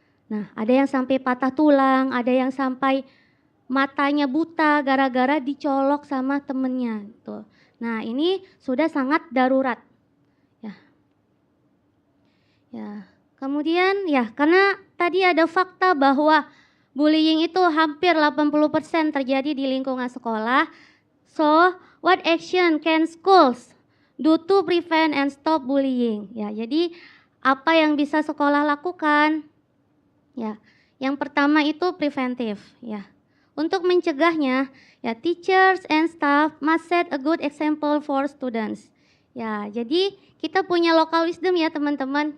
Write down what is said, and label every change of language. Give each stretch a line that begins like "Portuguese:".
Indonesian: Nah, ada yang sampai patah tulang, ada yang sampai matanya buta gara-gara dicolok sama temennya. Gitu. Nah, ini sudah sangat darurat. Ya. Kemudian karena tadi ada fakta bahwa bullying itu hampir 80% terjadi di lingkungan sekolah.
English: So, what action can schools do to prevent and stop bullying?
Indonesian: Ya, jadi apa yang bisa sekolah lakukan? Ya, yang pertama itu preventif. Ya, untuk mencegahnya,
English: teachers and staff must set a good example for students.
Indonesian: Ya, jadi kita punya local wisdom ya teman-teman.